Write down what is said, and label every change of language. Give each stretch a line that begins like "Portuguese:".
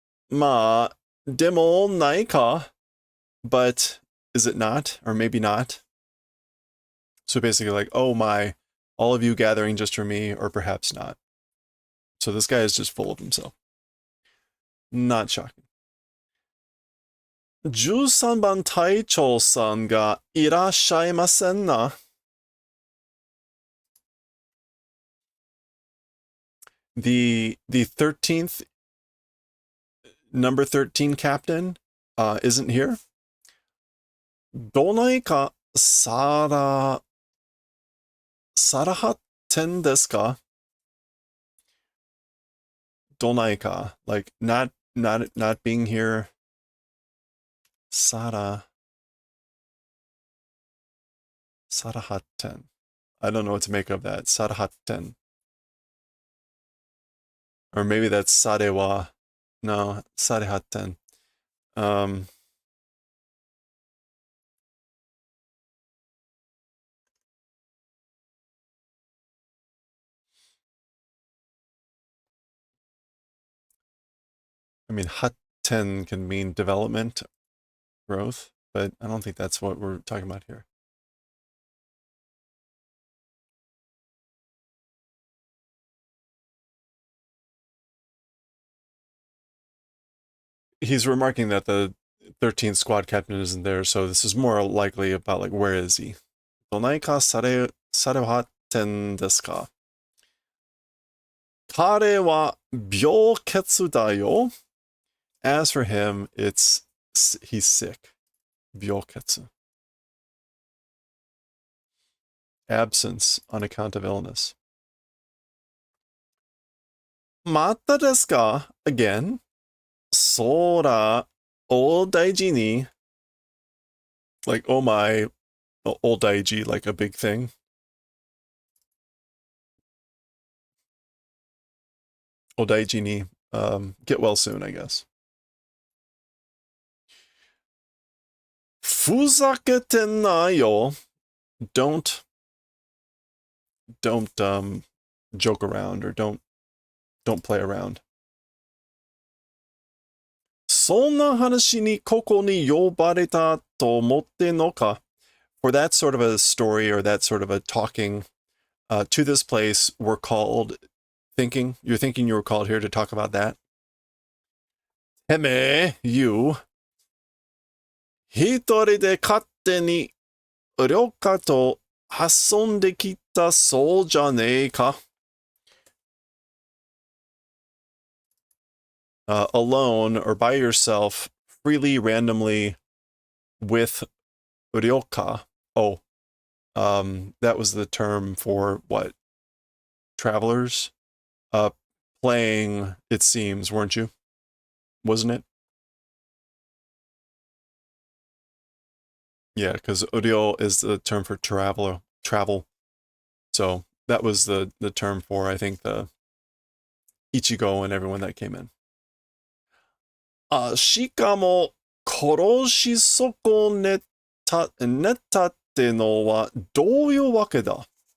Japanese: まあ、でもないか.
English: But is it not? Or maybe not? So basically like, oh my, all of you gathering just for me, or perhaps not. So this guy is just full of himself. Not shocking.
Japanese: 13番隊長さんがいらっしゃいませんな.
English: The 13th, number 13 captain isn't here.
Japanese: どないかさらはってんですか?
English: どないか, like not being here.
Japanese: Sara Sarahatten.
English: I don't know what to make of that. Sarahatten. Or maybe that's Sarewa. No, Sarehatten. I mean, Hatten can mean development, growth, but I don't think that's what we're talking about here. He's remarking that the 13th squad captain isn't there, so this is more likely about, like, where is he?
Japanese: どないかされはってんですか? 彼は病欠だよ.
English: As for him, he's sick.
Japanese: 病欠.
English: Absence on account of illness.
Japanese: またですか?Again. そら、お大事に.
English: Like, oh my, old daiji, like a big thing. Odaiji ni, get well soon, I guess.
Japanese: Fuzakete nayo.
English: Don't joke around, or don't play around.
Japanese: そんな話にここに呼ばれたと思ってんのか?
English: For that sort of a story, or that sort of a talking to this place, we're called thinking. You're thinking you were called here to talk about that?
Japanese: てめえ, you. 一人で勝手に旅客と遊んできたそうじゃねえか?
English: Alone or by yourself, freely, randomly, with ryoka. Oh, that was the term for what? Travelers? Playing, it seems, weren't you? Wasn't it? Yeah, because ryo is the term for travel. So that was the term for, I think, the Ichigo and everyone that came in.
Japanese: しかも、殺し損ねたってのはどういうわけだ?